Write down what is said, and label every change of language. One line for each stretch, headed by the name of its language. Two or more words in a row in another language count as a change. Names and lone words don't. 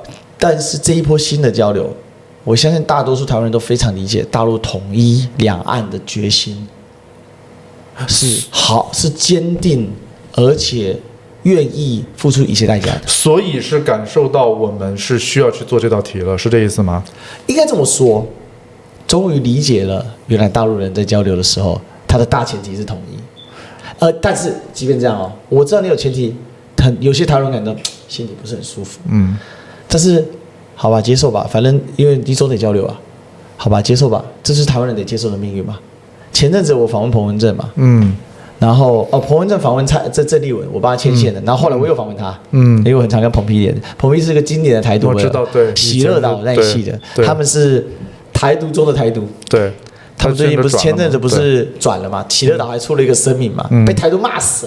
Chinese: 但是這一波新的交流，我相信大多數台灣人都非常理解大陸統一兩岸的決心是好，是堅定。而且願意付出一切代價的，所以是感受到我們是需要去做這道題了，是這意思嗎？應該這麼說，終於理解了原來大陸人在交流的時候，他的大前提是統一。但是即便這樣我知道你有前提，有些台灣人感到心裡不是很舒服。但是好吧，接受吧，反正因為你總得交流啊，好吧，接受吧，這是台灣人得接受的命運嘛。前陣子我訪問彭文正嘛，然後彭文正訪問鄭麗文，我幫他牽線的。然後後來我又訪問他，因為我很常跟彭批連。彭批是個經典的台獨，我知道，對，喜樂島那一系的，他們是台獨中的台獨。對，他們最近不是前陣子不是轉了嘛？喜樂島還出了一個聲明嘛，被台獨罵死了。